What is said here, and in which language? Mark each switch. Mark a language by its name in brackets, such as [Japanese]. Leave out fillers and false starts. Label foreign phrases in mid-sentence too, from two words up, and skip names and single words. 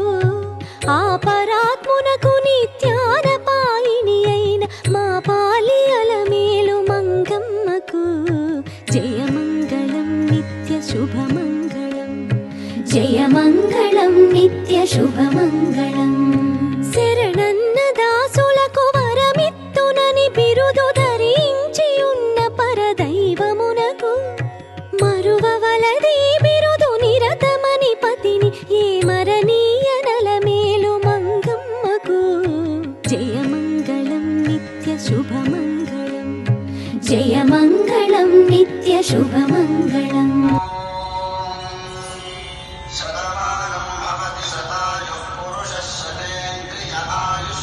[Telugu] ఆపరాత్మునకు నిత్యానపాయిని అయిన మా పాలి అలమేలు మంగమ్మకు జయమంగళం నిత్య శుభమంగళం జయమంగళం నిత్య శుభమంగళం। శరణన్న దాసులకు వరమిత్తునని బిరుదు ధరించి ఉన్న పరదైవమునకు మరువవలది బిరుదు నిరతమని పతిని ఏ మరణీయ నలమేలు మంగమ్మకు జయమంగళం నిత్య శుభమంగళం జయమంగళం నిత్య శుభమంగళం। [Sanskrit] शतमानं भवति शतायुः पुरुषः शतेन्द्रिय